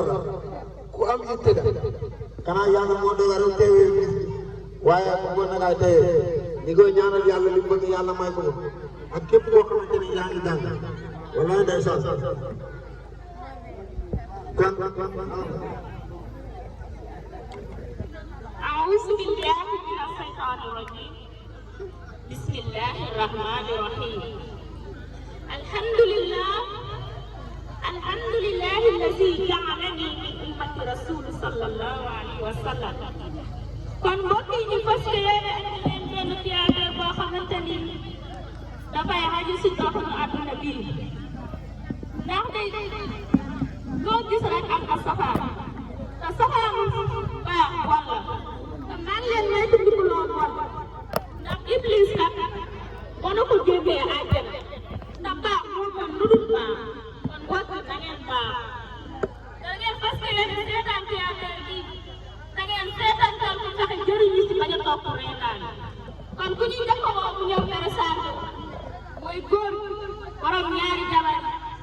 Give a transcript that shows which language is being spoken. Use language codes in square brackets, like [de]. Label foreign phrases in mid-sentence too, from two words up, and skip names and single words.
[wo] la ku am itte la xanaa yàlla moo dogal rek teewee bis bi waaye bëggoon na ngaa teewee ni ko ñaanal yàlla li mu bëgg yàlla may ko ak képp koo xamante ni yaa ngi jàng wala ndeysaan kon [ar] أعوذ بالله من الشيطان الرجيم بسم الله الرحمن الرحيم الحمد لله الذي جعلني من أمة رسول صلى الله عليه وسلم [wo] kon mbokk yi ñu fas yéene andi leen benn théâtre boo xamante ni dafay xaju si doxinu àdduna bi ndax day loo gis rek am na safaan te safaan baax walla te maa ngi leen may tudd loolu walla ndax Iblis kat mënu ko génnee àjjana ndax baax moo gën lu dul baax kon mbokk na ngeen baax da ngeen fas yéene seetaan théâtre bi da ngeen seetaan tal ko tax jëriñu si bañ a topp reetaan kon ku ñuy njëkk a woo mu ñëw présenté mooy góor borom ñaari jabar